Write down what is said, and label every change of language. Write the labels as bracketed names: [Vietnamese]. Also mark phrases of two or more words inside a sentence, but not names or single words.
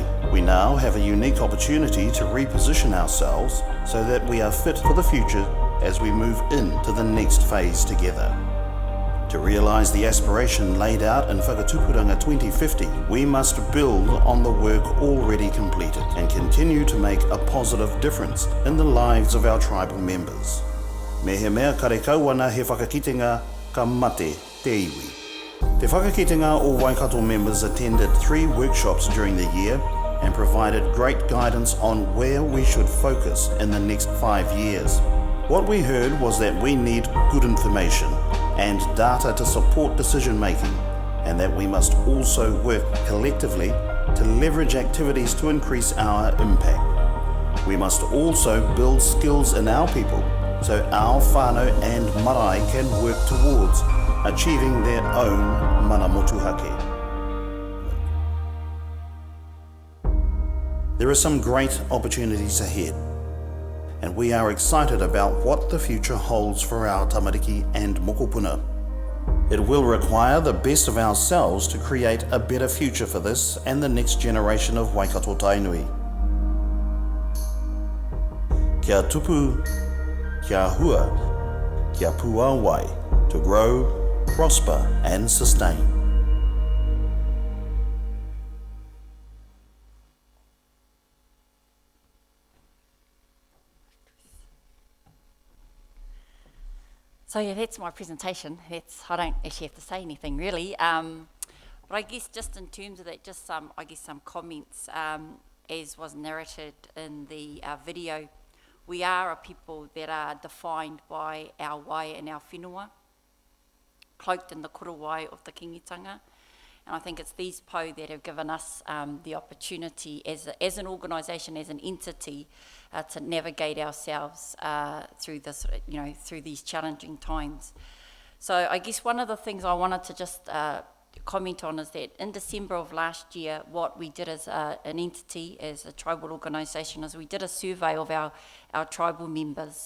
[English] We now have a unique opportunity to reposition ourselves so that we are fit for the future as we move into the next phase together. To realise the aspiration laid out in Whakatupuranga 2050, we must build on the work already completed and continue to make a positive difference in the lives of our tribal members. [Māori] Me he mea kare kauana he whakakitenga ka mate te iwi. Te whakakitenga o Waikato [English] members attended 3 workshops during the year and provided great guidance on where we should focus in the next 5 years. What we heard was that we need good information and data to support decision making, and that we must also work collectively to leverage activities to increase our impact. We must also build skills in our people so our whānau and marae can work towards achieving their own [Māori] mana motuhake. [English] There are some great opportunities ahead, and we are excited about what the future holds for our tamariki and mokopuna. It will require the best of ourselves to create a better future for this and the next generation of Waikato Tainui. [Māori] Kia tupu, kia hua, kia pua wai, [English] to grow, prosper and sustain. So yeah, that's my presentation. I don't actually have to say anything really. But I guess just in terms of that, just some comments, as was narrated in the video. We are a people that are defined by our wai and our whenua, cloaked in the [Māori] kura wai [English] of the kingitanga. And I think it's these po that have given us the opportunity as an organisation, as an entity, to navigate ourselves through this, through these challenging times. So I guess one of the things I wanted to just comment on is that in December of last year, what we did as an entity, as a tribal organisation, is we did a survey of our tribal members.